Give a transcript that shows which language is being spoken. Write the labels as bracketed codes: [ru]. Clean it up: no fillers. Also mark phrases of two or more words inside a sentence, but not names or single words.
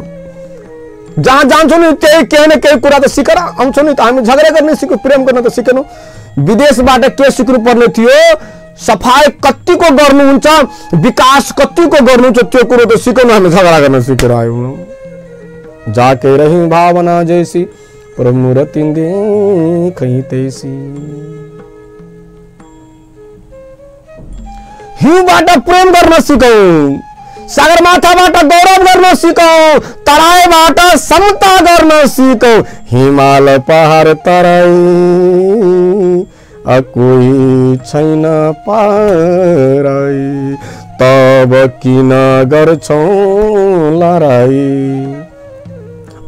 [ne] जहाँ जान्छौँ नि त्यही केही न केही कुरा त सिकेर आउँछौँ नि त। हामी झगडा गर्ने सिक्यौँ, प्रेम गर्न त सिकेनौँ। विदेशबाट के सिक्नु पर्ने थियो? सफाई कतिको गर्नुहुन्छ, विकास कतिको गर्नुहुन्छ, त्यो कुरो त सिकाउनु। हामी झगडा गर्न सिकेर आयौँ। [awa] जाके रही भावना जैसी, प्रमुरति देखी तैसी। [ne] हिउँबाट प्रेम गर्न सिकौँ, सगरमाथाबाट गौरव गर्न सिकौँ, तराईबाट समता गर्न सिकौँ। हिमाल पहाड तराई, कोही छैन पराई। तब किन गर्छौ लडाई?